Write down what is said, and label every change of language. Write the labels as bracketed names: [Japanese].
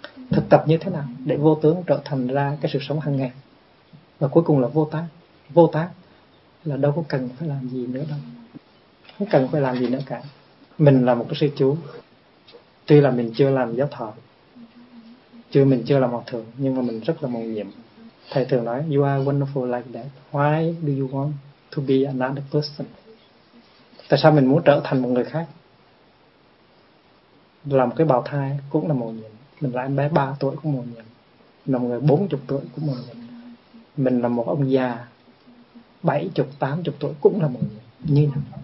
[Vietnamese] Thực tập như thế nào để vô tướng trở thành ra cái sự sống hàng ngày. Và cuối cùng là vô tác. Vô tác là đâu có cần phải làm gì nữa đâu. Không cần phải làm gì nữa cả. Mình là một cái sư chú. Tuy là mình chưa làm giáo thọ, chưa mình chưa làm hòa thượng, nhưng mà mình rất là mầu nhiệm. Thầy thường nói, [English] you are wonderful like that. Why do you want to be another person? [Vietnamese] Tại sao mình muốn trở thành một người khác? Là một cái bào thai cũng là mầu nhiệm. Mình là em bé 3 tuổi cũng mầu nhiệm. Mình là một người 40 tuổi cũng mầu nhiệm. Mình là một ông già 70, 80 tuổi cũng là mầu nhiệm. Như nhau.